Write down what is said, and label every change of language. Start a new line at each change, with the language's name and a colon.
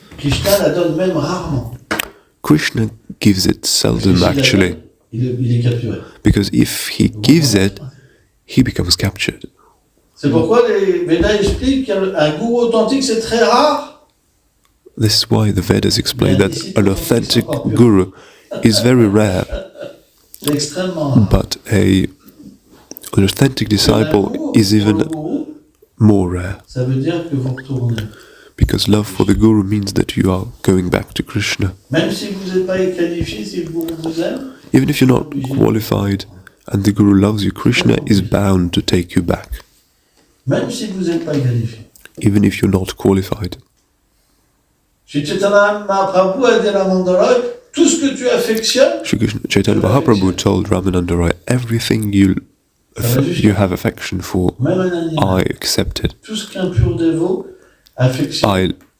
French: Krishna la donne même rarement.
English: Krishna gives it
French: Parce que
English: seldom
French: s'il la
English: actually,
French: donne, il est capturé.
English: because if he gives it, he becomes captured.
French: C'est pourquoi les Védas expliquent qu'un gourou authentique, c'est très rare.
English: This is why the Vedas explain that an authentic guru is very rare,
French: C'est extrêmement rare.
English: but an authentic disciple is even more rare.
French: Ça veut dire que vous retournez.
English: Because love for the guru means that you are going back to Krishna.
French: Même si vous n'êtes pas qualifié, si le gourou vous aime,
English: Even if you're not qualified and the guru loves you, Krishna is bound to take you back.
French: même si vous n'êtes pas qualifié.
English: Even if you're not qualified.
French: Shri Chaitanya Mahaprabhu a dit à la Mandalay, tout ce que tu affectionnes,
English: Shri Krishna, Chaitanya Mahaprabhu told Ramananda Roy, everything you have affection for,
French: même un animal,
English: I accept it.
French: tout ce qu'un pur dévot affectionne,